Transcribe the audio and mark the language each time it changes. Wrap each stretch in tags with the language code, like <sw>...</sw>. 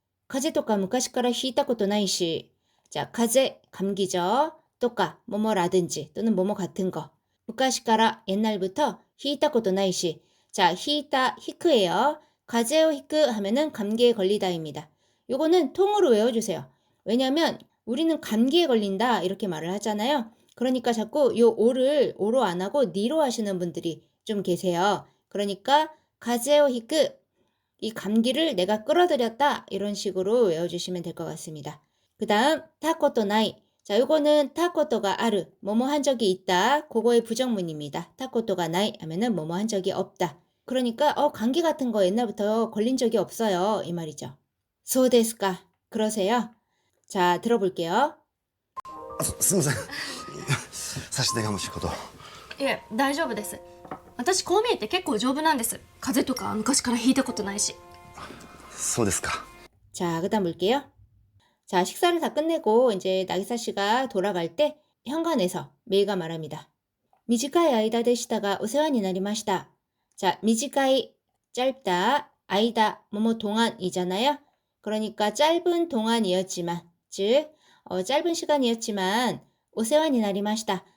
<ja>가제とか 昔からひいたことないし.</ja> <ko>자, 가제, 감기죠. 또까, 뭐뭐라든지, 또는 뭐뭐 같은 거.</ko> <ja>昔から</ja> <ko>옛날부터</ko> <ja>ひいたことないし.</ja> <ko>자, 히타, 히크예요. 가제오 히크 하면은 감기에 걸리다입니다. 요거는 통으로 외워주세요. 왜냐면 우리는 감기에 걸린다 이렇게 말을 하잖아요. 그러니까 자꾸 요 오를 오로 안 하고 니로 하시는 분들이 좀 계세요. 그러니까 가제오 히크, 이 감기를 내가 끌어들였다 이런 식으로 외워주시면 될 것 같습니다. 그 다음 타코토 나이. 자, 요거는 타코토가 아르, 뭐뭐 한 적이 있다. 그거의 부정문입니다. 타코토가 나이 하면은 뭐뭐 한 적이 없다. 그러니까 감기 같은 거 옛날부터 걸린 적이 없어요. 이 말이죠. 소데스까? 그러세요? 자, 들어볼게요.</ko> <ja>すいません差し出がましいこと。いえ大丈夫です。私こう見えて結構丈夫なんです。風邪とか昔からひいたことないし。そうですか。</ja> <ko>자, 그다음 볼게요. 자, 식사를 다 끝내고 이제 나기사 씨가 돌아갈 때 현관에서 메이가 말합니다. 미지카이 아이다 되시다가 오세환이 나리마시다. 자, 미지카이 짧다, 아이다 뭐뭐 동안이잖아요. 그러니까 짧은 동안이었지만, 즉 짧은 시간이었지만 오세환이 나리마시다.</ko>